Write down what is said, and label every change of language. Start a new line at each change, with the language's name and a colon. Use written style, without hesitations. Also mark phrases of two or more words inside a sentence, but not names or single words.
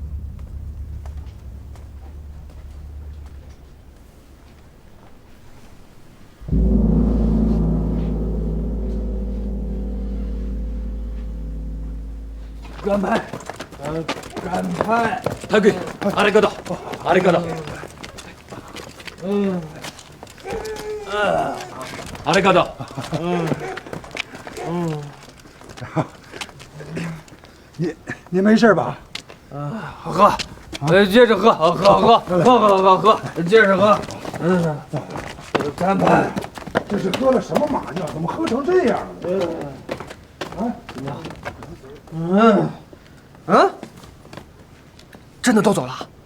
Japanese: 乾杯！乾杯！
Chinese: 大哥，
Japanese: ありがとう，ありがとう。ありがとう。
Chinese: 你没事吧？喝，接着喝，喝，接着喝。干杯！这是喝了什么马尿？怎么喝成这样了？真的都走了？